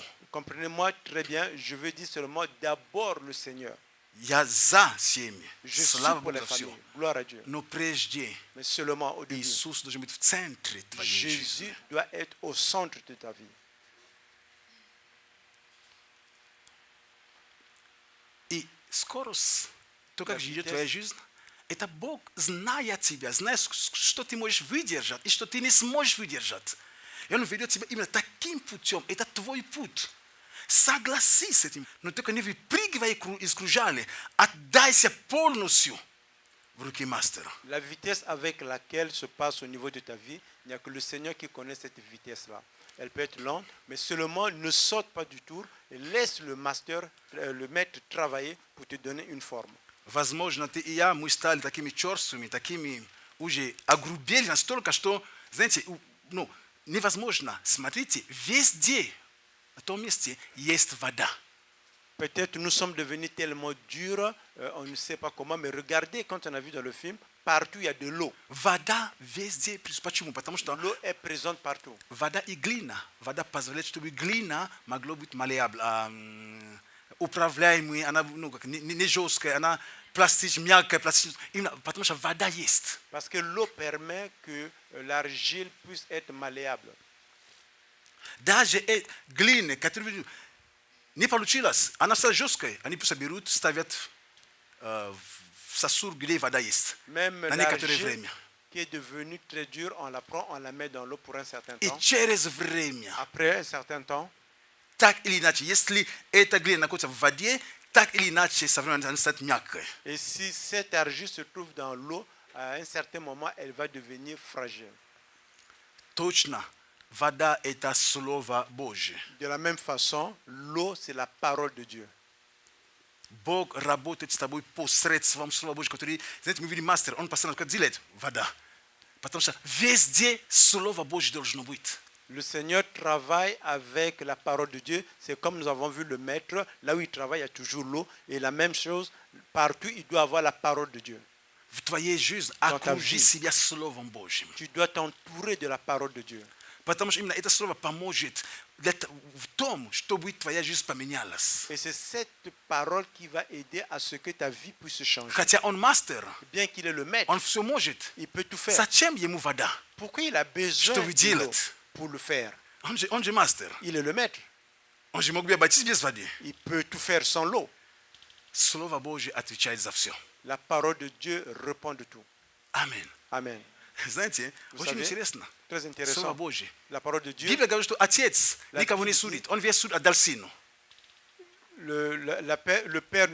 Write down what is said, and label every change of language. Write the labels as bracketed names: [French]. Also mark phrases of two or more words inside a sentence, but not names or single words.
[French] Comprenez-moi très bien, je veux dire seulement d'abord le Seigneur. [Russian] Я за семьи. [French] Je suis [Russian] Слава [French] pour [Russian] Богу [French] les [Russian] за все. [French] familles. Gloire à Dieu. [Russian] Но прежде [French] Mais seulement au début. [Russian] Иисус должен быть в центре твоей [French] Jésus [Russian] жизни. [French] doit être au centre de ta vie. [Russian] И скорость, то, как живет [French] vitesse. [Russian] твоя жизнь, это Бог, зная тебя, зная, что ты можешь выдержать и что ты не сможешь выдержать. И Он ведет тебя именно таким путем. Это твой путь. Согласись с этим. Но только не выпрыгивай из кружали. Отдайся полностью в руки мастера. [French] La vitesse avec laquelle se passe au niveau de ta vie, il n'y a que le Seigneur qui connaît cette vitesse-là. Elle peut être lente, mais seulement ne saute pas du tour et laisse le maître travailler pour te donner une forme. [Russian] Возможно, ты и я, мы стали такими черствыми, такими уже огрубели настолько, что, знаете, ну, невозможно. Смотрите, везде, на том месте, есть вода. [French] Peut-être nous sommes devenus tellement durs, on ne sait pas comment, mais regardez quand on a vu dans le film, partout il y a de l'eau. [Russian] Вода везде. Почему? Потому что [French] L'eau est présente partout. [Russian] вода и глина. Вода позволяет, чтобы глина могла быть маллеабл, управляемой, она ну, как, не жесткая, она пластичная, мягкая, пластичная. Именно потому что вода есть. [French] Parce que l'eau permet que l'argile puisse être malléable. [Russian] Даже глина, которая не получилась, она стала жесткой, они просто берут, ставят в сосуд, где вода есть. [French] Même [Russian] На некоторое [French] l'argile [Russian] время. [French] qui est devenue très dure, on la prend, on la met dans l'eau pour un certain [Russian] И [French] temps. [Russian] через время, [French] Après un certain temps, [Russian] так или иначе, если эта глина находится в воде, так или иначе, со временем она станет мягкой. [French] et si cette argile se trouve dans l'eau, à un certain moment, elle va devenir fragile. [Russian] Точно, вода – это Слово Божье. [French] De la même façon, l'eau, c'est la parole de Dieu. [Russian] Бог работает с тобой посредством Слова Божьего, который, знаете, мы видим мастер, он постоянно как делает вода. Потому что везде Слово Божье должно быть. [French] Le Seigneur travaille avec la parole de Dieu. C'est comme nous avons vu le maître, là où il travaille, il y a toujours l'eau. Et la même chose, partout, il doit avoir la parole de Dieu. [Russian] В твоей жизни [French] Dans ta [Russian] окружи [French] vie. [Russian] себя Словом Божьим. [French] Tu dois t'entourer de la parole de Dieu. [Russian] Потому что именно это слово поможет в том, чтобы твоя жизнь поменялась. [French] Et c'est cette parole qui va aider à ce que ta vie puisse changer. [Russian] Хотя он мастер, [French] Bien qu'il est le maître, [Russian] он все может. [French] il peut tout faire. [Russian] Зачем ему вода? [French] Pourquoi il a besoin [Russian] Чтобы [French] de l'eau [Russian] делать? [French] pour le faire? [Russian] Он же мастер. [French] Il est le maître. [Russian] Он же мог бы обойтись без воды. [French] Il peut tout faire sans l'eau. [Russian] Слово Божье отвечает за все. [French] La parole de Dieu répond de tout. [Russian] Аминь. [French] Amen. [Russian] Знаете, [French] Vous [Russian] очень [French] savez, [Russian] интересно. [French] Très [Russian] Слово [French] intéressant. [Russian] Божье. [French] La parole de Dieu. [Russian] Библия говорит, что отец [French] La [Russian] никого не [French] Bible [Russian] судит. Он весь суд отдал сыну. [French] Le père